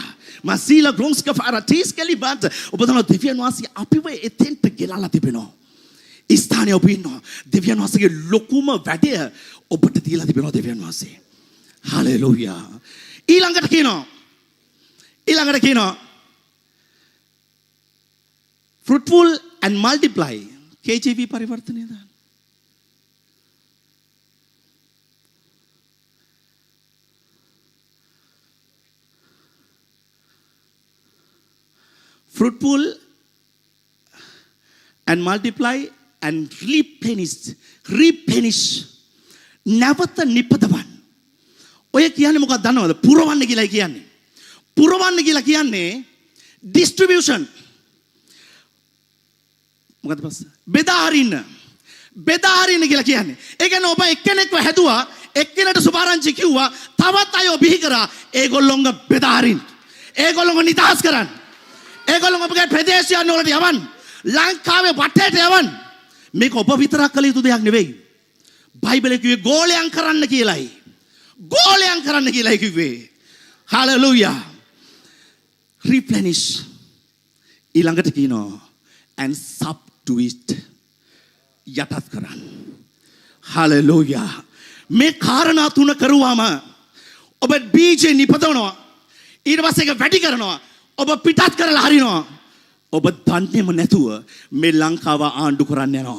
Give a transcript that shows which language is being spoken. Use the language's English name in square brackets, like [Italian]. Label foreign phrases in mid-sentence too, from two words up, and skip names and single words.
[Sinhala] මසීලා ග්‍රොන්ස්ක ෆාරටිස් කෙලිබන්ත ඔබ දන්න දෙවියන් වහන්සේ අපිව එතෙන්ට ගෙනල්ලා තිබෙනවා. ස්ථානයේ ඔබ ඉන්නවා. දෙවියන් වහන්සේගේ ලොකුම වැඩය ඔබට දීලා තිබෙනවා දෙවියන් වහන්සේ. හලෙලූයා. ඊළඟට කියනවා [English] fruitful and multiply. [Sinhala] KJV පරිවර්තනය දාන්න. [English] fruitful and multiply and replenish. [Sinhala] නැවත නිපදවන්න. ඔය කියන්නේ මොකක්ද දන්නවද? පුරවන්න කියලා කියන්නේ. පුරවන්න කියලා කියන්නේ distribution. මොකද පස්ස? බෙදා හරින්න. බෙදා හරින්න කියලා කියන්නේ. ඒ කියන්නේ ඔබ එක්කෙනෙක්ව හැදුවා, එක්කෙනෙකුට සුභාරංචි කිව්වා, තවත් අය බිහි කරා, ඒගොල්ලොන්ව බෙදා හරින්න. ඒගොල්ලොන්ව නිදහස් කරන්න. ඒගොල්ලොන්ව ඔබගේ ප්‍රදේශයන් වලට යවන්න. ලංකාවේ වටේට යවන්න. මේක ඔබ විතරක් කළ යුතු දෙයක් නෙවෙයි. බයිබලයේ කිව්වේ ගෝලයන් කරන්න කියලායි. ගෝලයන් කරන්න කියලායි කිව්වේ. හලෙලූයා. [English] replenish. [Sinhala] ඊළඟට කියනවා [English] and subdue it. [Sinhala] යටත් කරන්න. හලෙලූයා. මේ කාරණා තුන කරුවාම ඔබ බීජේ නිපදවනවා. ඊට පස්සේ ඒක වැඩි කරනවා. ඔබ පිටත් කරලා හරිනවා. ඔබ දන්නේම නැතුව මේ ලංකාව ආණ්ඩු කරන්න යනවා.